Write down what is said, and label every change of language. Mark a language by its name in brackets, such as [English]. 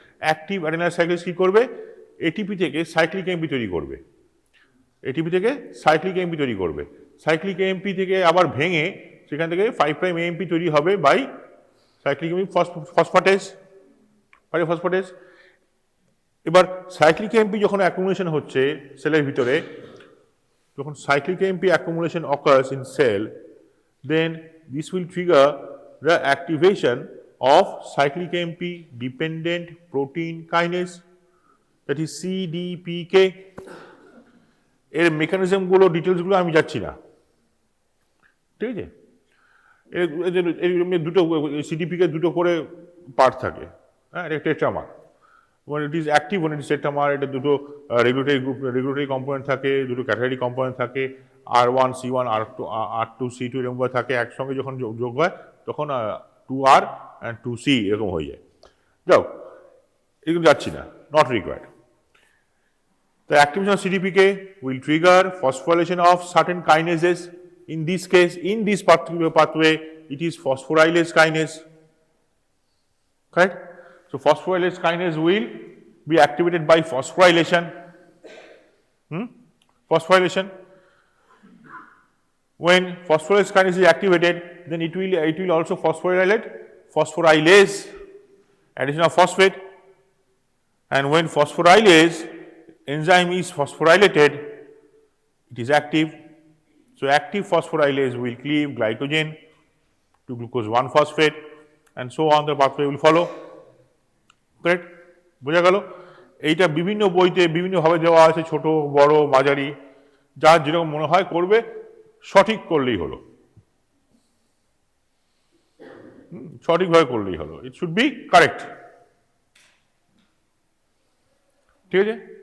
[Bangla] Active অ্যাডেনাইলেট সাইক্লেজ কি করবে? ATP থেকে সাইক্লিক এমপি তৈরি করবে, এটিপি থেকে সাইক্লিক এমপি তৈরি করবে, সাইক্লিক এমপি থেকে আবার ভেঙে সেখান থেকে 5 প্রাইম AMP তৈরি হবে বাই সাইক্লিক ফসফেটেজ, পাইরোফসফেটেজ। এবার সাইক্লিক AMP যখন অ্যাকুমুলেশন হচ্ছে সেলের ভিতরে, [English] যখন cyclic AMP accumulation occurs in cell, then this will trigger the activation of cyclic AMP dependent protein kinase, that is CDPK. [Bangla] এর মেকানিজমগুলো ডিটেলসগুলো আমি যাচ্ছি না, ঠিক আছে। এর দুটো CDPK দুটো করে পার্ট থাকে, হ্যাঁ, এটা টেট্রামার। [English] when it is active, when it is tetramer, [Bangla] এটা দুটো রেগুলেটরি কম্পোনেন্ট থাকে, দুটো ক্যাটালিটিক কম্পোনেন্ট থাকে, R1 C1 R2 C2 এরকম থাকে। একসঙ্গে যখন যোগ হয় তখন 2R and 2C এরকম হয়ে যায়। যাও, এগুলো যাচ্ছি না, [English] Not required. The activation of CDPK will trigger phosphorylation of certain kinases. In this case, in this particular pathway, it is phosphorylase kinase, correct? So phosphorylase kinase will be activated by phosphorylation. Phosphorylation. When phosphorylase kinase is activated, then it will also phosphorylase, addition of phosphate. And when phosphorylase enzyme is phosphorylated, it is active. So active phosphorylase will cleave glycogen to glucose 1-phosphate, and so on the pathway will follow. [Bangla] Correct, বোঝা গেল? এইটা বিভিন্ন বইতে বিভিন্নভাবে দেওয়া আছে, ছোট বড় মাঝারি, যার যেরকম মনে হয় করবে, সঠিক করলেই হলো, সঠিকভাবে করলেই হলো। [English] it should be correct, [Bangla] ঠিক আছে।